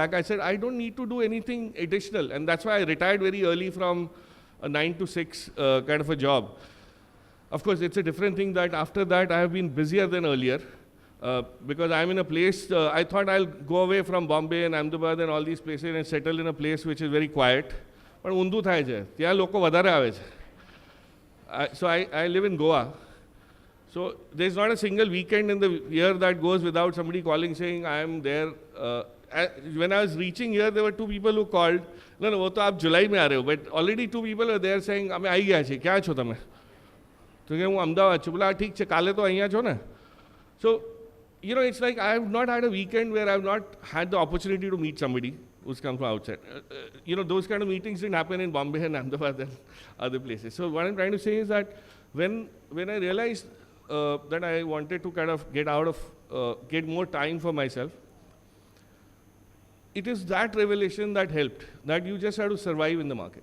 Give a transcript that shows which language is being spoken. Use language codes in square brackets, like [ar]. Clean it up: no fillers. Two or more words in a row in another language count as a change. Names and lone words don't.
[en] I said, I don't need to do anything additional, and that's why I retired very early from a 9 to 6 kind of a job. Of course, it's a different thing that after that I have been busier than earlier. Because I'm in a place, I thought I'll go away from Bombay and Ahmedabad and all these places and settle in a place which is very quiet. [gu] But undu થાય છે ત્યાં લોકો વધારે આવે છે. [en] So I live in Goa. So there's not a single weekend in the year that goes without somebody calling saying I am there. When I was reaching here, there were 2 people who called. No, [hi] वो तो आप जुलाई में आ रहे हो. [en] But already 2 people were there saying [gu] અમે આવી ગયા છે. ક્યાં છો તમે? તો કે હું અમદાવાદ છું. બોલા ઠીક છે કાલે તો અહીંયા છો ને. [en] So it's like I have not had a weekend where I have not had the opportunity to meet somebody who's come from outside. Those kind of meetings didn't happen in Bombay and Ahmedabad and other places. So what I'm trying to say is that when I realized that I wanted to kind of get more time for myself, it is that revelation that helped, that you just have to survive in the market.